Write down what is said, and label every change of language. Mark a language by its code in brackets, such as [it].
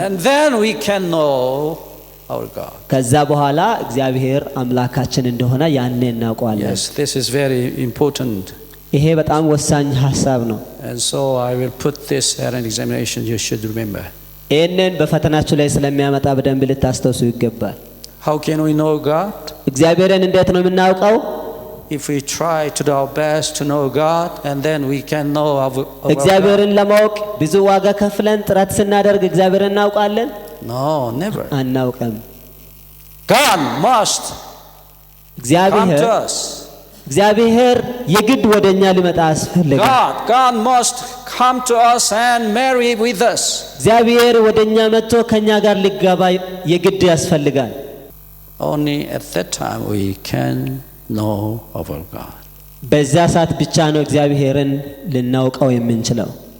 [en] And then we can know our God. [am] ከዛ በኋላ እግዚአብሔር አምላካችን እንደሆነ ያኔ እናውቀዋለን። [en] Yes, this is very important. [am] ይሄ በጣም ወሳኝ ሐሳብ ነው። [en] And so I will put this at an examination. You should remember. [am] ይሄንን በፈተናችሁ ላይ ስለሚያመጣ በደንብ ልታስተውሱ ይገባል። [en] How can we know God? [am] እግዚአብሔርን እንዴት ነው የምናውቀው? [en] If we try to do our best to know God, and then we can know our [am] እግዚአብሔርን ለማወቅ ብዙ ዋጋ ከፍለን ጥረት ስናደርግ እግዚአብሔርን እናውቃለን? [en] No, never. [am] አናውቅም። [en] God must come to us. [am] እግዚአብሔር የግድ ወደኛ ሊመጣ ያስፈልጋል። [en] God must come to us and marry with us. [am] እግዚአብሔር ወደኛ መጥቶ ከኛ ጋር ሊጋባ የግድ ያስፈልጋል። [en] Only at that time we can know our God. [am] በዛ ሰዓት ብቻ ነው እግዚአብሔርን ልናውቀው የምንችለው።